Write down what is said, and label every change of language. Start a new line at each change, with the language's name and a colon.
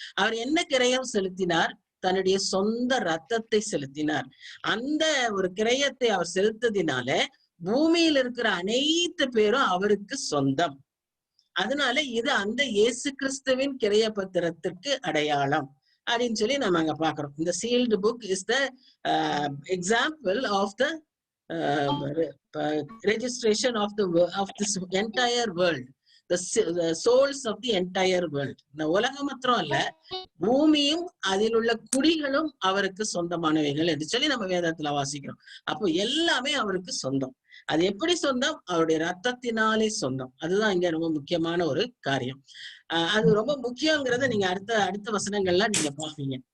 Tamil: அவர் என்ன கிரயம் செலுத்தினார்? தன்னுடைய சொந்த ரத்தத்தை செலுத்தினார். அந்த ஒரு கிரயத்தை அவர் செலுத்ததினால பூமியில் இருக்கிற அனைத்து பேரும் அவருக்கு சொந்தம். அதனால இது அந்த இயேசு கிறிஸ்துவின் கிரைய பத்திரத்திற்கு அடையாளம் அப்படின்னு சொல்லி நம்ம அங்க பாக்குறோம். இந்த
English: Sealed book is the example of the registration of this entire world, the souls of the entire world.
Tamil: இந்த உலகம் மாத்திரம் அல்ல, பூமியும் அதில் உள்ள குடிகளும் அவருக்கு சொந்தமானவைகள் என்று சொல்லி நம்ம வேதத்துல வாசிக்கிறோம். அப்போ எல்லாமே அவருக்கு சொந்தம். அது எப்படி சொந்தம்? அவருடைய ரத்தத்தினாலே சொந்தம். அதுதான் இங்க ரொம்ப முக்கியமான ஒரு காரியம். அது ரொம்ப முக்கியங்கிறத நீங்க அடுத்த வசனங்கள்ல நீங்க பாப்பீங்க.